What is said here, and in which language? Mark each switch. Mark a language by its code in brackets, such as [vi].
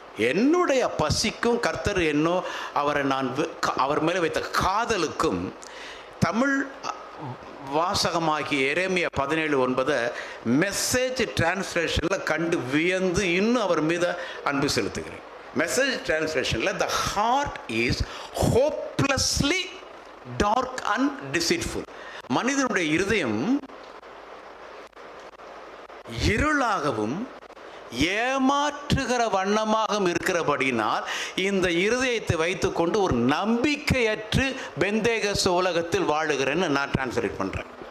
[ta] என்னுடைய பசிக்கும் கர்த்தர் என்னோ அவர் மேலே வைத்த காதலுக்கும் தமிழ் வாசகமாகிய எரேமியா 17:9 மெசேஜ் டிரான்ஸ்லேஷனில் கண்டு வியந்து இன்னும் அவர் மீது அன்பு செலுத்துகிறேன். [en] Message டிரான்ஸ்லேஷனில் the heart is hopelessly dark and deceitful. [ta] மனிதனுடைய இருதயம் இருளாகவும் ஏமாற்றுகிற வண்ணமாகவும் இருக்கிறபடினால் இந்த இருதயத்தை வைத்துக்கொண்டு ஒரு நம்பிக்கையற்று பெந்தேகஸ் உலகத்தில் வாழுகிறேன்னு நான் டிரான்ஸ்லேட் பண்ணுறேன்.